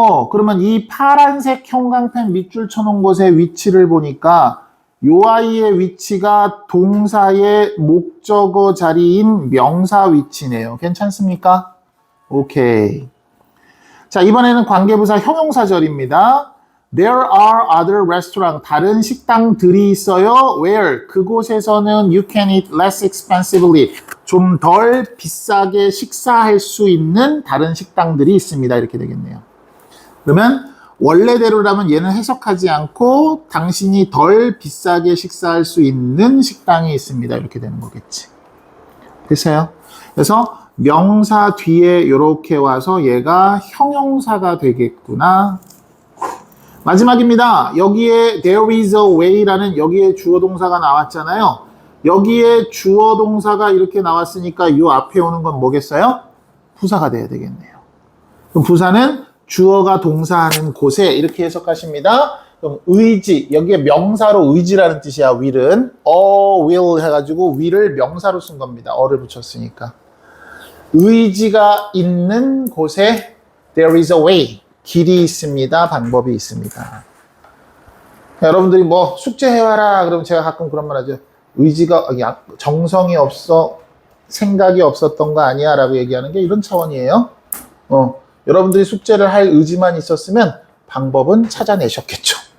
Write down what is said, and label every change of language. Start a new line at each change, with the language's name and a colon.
Korean: 그러면 이 파란색 형광펜 밑줄 쳐놓은 곳의 위치를 보니까 요 아이의 위치가 동사의 목적어 자리인 명사 위치네요. 괜찮습니까? 오케이. 자, 이번에는 관계부사 형용사절입니다.
English: There are other restaurants.
Korean: 다른 식당들이 있어요.
English: Where?
Korean: 그곳에서는
English: you can eat less expensively.
Korean: 좀 덜 비싸게 식사할 수 있는 다른 식당들이 있습니다. 이렇게 되겠네요. 그러면 원래대로라면 얘는 해석하지 않고 당신이 덜 비싸게 식사할 수 있는 식당이 있습니다. 이렇게 되는 거겠지. 됐어요? 그래서 명사 뒤에 이렇게 와서 얘가 형용사가 되겠구나. 마지막입니다. 여기에
English: there is a way
Korean: 라는 여기에 주어 동사가 나왔잖아요. 여기에 주어 동사가 이렇게 나왔으니까 이 앞에 오는 건 뭐겠어요? 부사가 돼야 되겠네요. 그럼 부사는 주어가 동사하는 곳에 이렇게 해석하십니다. 그럼 의지, 여기에 명사로 의지라는 뜻이야. will은 will 해가지고 will을 명사로 쓴 겁니다. 어를 붙였으니까. 의지가 있는 곳에
English: there is a way.
Korean: 길이 있습니다. 방법이 있습니다. 여러분들이 뭐 숙제해와라 그러면 제가 가끔 그런 말 하죠. 의지가 정성이 없어 생각이 없었던 거 아니야 라고 얘기하는 게 이런 차원이에요. 여러분들이 숙제를 할 의지만 있었으면 방법은 찾아내셨겠죠.